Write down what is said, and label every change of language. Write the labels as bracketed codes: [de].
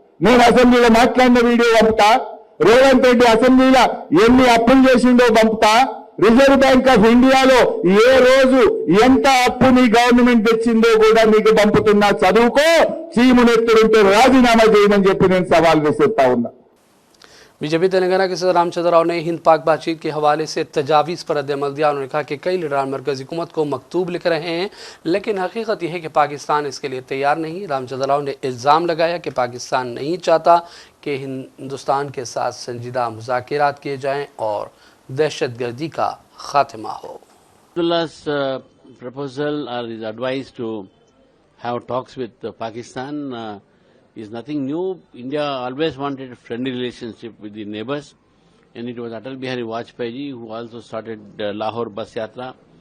[te] నేను అసెంబ్లీలో మాట్లాడిన వీడియో పంపుతా, రేవంత్ రెడ్డి అసెంబ్లీలో ఎన్ని అప్పులు చేసిండో పంపుతా, రిజర్వ్ బ్యాంక్ ఆఫ్ ఇండియాలో ఏ రోజు ఎంత అప్పు నీ గవర్నమెంట్ తెచ్చిందో కూడా నీకు పంపుతున్నా. చదువుకో, చీమునెత్తుడుంటే రాజీనామా చేయమని చెప్పి నేను సవాల్ విసురుతా ఉన్నా. [hi] बीजेपी तेलंगाना के सदर रामचंद्र राव ने हिंद पाक बातचीत के हवाले से तजावीज़ पर रद्द-ए-अमल दिया। उन्होंने कहा कि कई लीडरान मरकज़ी हुकूमत को मकतूब लिख रहे हैं, लेकिन हकीकत यह है कि पाकिस्तान इसके लिए तैयार नहीं। रामचंद्र राव ने इल्ज़ाम लगाया कि पाकिस्तान नहीं चाहता कि हिंदुस्तान के साथ संजीदा मुज़ाकरात किए जाएँ और दहशतगर्दी का खात्मा हो। [en] Abdullah's proposal or his advice to have talks with Pakistan is nothing new. India always wanted a friendly relationship with the neighbors, and it was Atal Bihari Vajpayee who also started Lahore Bus Yatra.